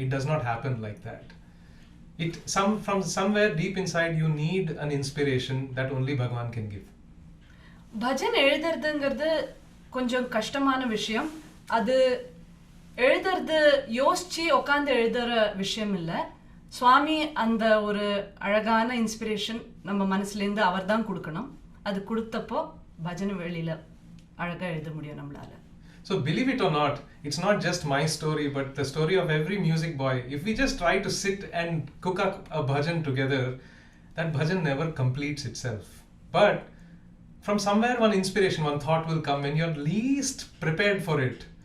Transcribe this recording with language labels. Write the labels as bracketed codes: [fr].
[en] It does not happen like that. From somewhere deep inside you need an inspiration that only Bhagwan can give. [ta] Bhajan எழுதுறதுங்கிறது கொஞ்சம் கஷ்டமான விஷயம். அது எழுதுறது யோசிச்சு உட்காந்து எழுதுற விஷயம் இல்லை. சுவாமி அந்த ஒரு அழகான இன்ஸ்பிரேஷன் நம்ம மனசுலேருந்து அவர் தான் கொடுக்கணும். அது கொடுத்தப்போ பஜன் வெளியில் அழகாக எழுத முடியும் நம்மளால. [en] So believe it or not, it's not just my story, but the story of every music boy. If we just try to sit and cook up a bhajan together, that bhajan never completes itself. But from somewhere one inspiration, one thought will come when you're least prepared for it.